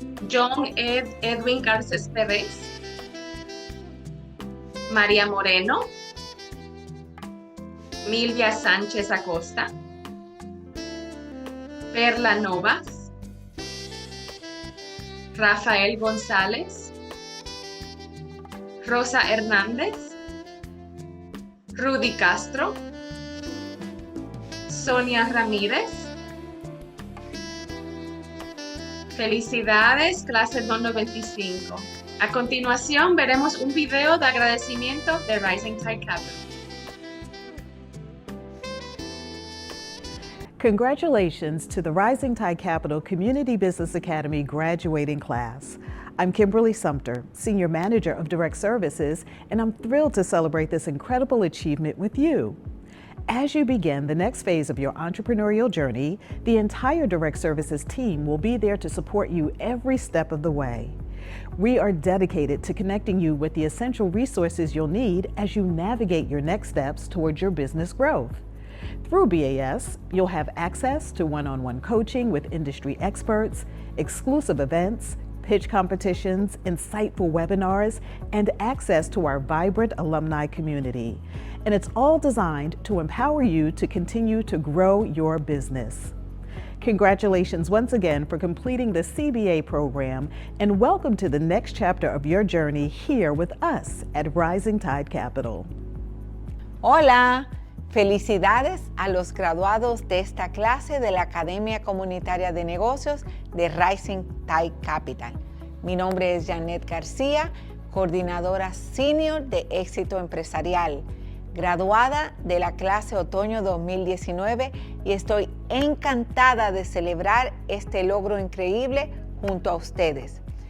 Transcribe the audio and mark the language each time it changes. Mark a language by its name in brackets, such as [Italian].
[Spanish] John Edwin Garces Pérez, María Moreno, Milvia Sánchez Acosta, Perla Novas, Rafael González, Rosa Hernández, Rudy Castro, Sonia Ramírez. Felicidades, clase 295. A continuación veremos un video de agradecimiento de Rising Tide Capital. [English] Congratulations to the Rising Tide Capital Community Business Academy graduating class. I'm Kimberly Sumter, Senior Manager of Direct Services, and I'm thrilled to celebrate this incredible achievement with you. As you begin the next phase of your entrepreneurial journey, the entire Direct Services team will be there to support you every step of the way. We are dedicated to connecting you with the essential resources you'll need as you navigate your next steps towards your business growth. Through BAS, you'll have access to one-on-one coaching with industry experts, exclusive events, pitch competitions, insightful webinars, and access to our vibrant alumni community. And it's all designed to empower you to continue to grow your business. Congratulations once again for completing the CBA program, and welcome to the next chapter of your journey here with us at Rising Tide Capital. [Spanish] Hola, felicidades a los graduados de esta clase de la Academia Comunitaria de Negocios de Rising Tide Capital. Mi nombre es Janet García, coordinadora senior de éxito empresarial, graduada de la clase otoño 2019, y estoy encantada de celebrar este logro increíble junto a ustedes.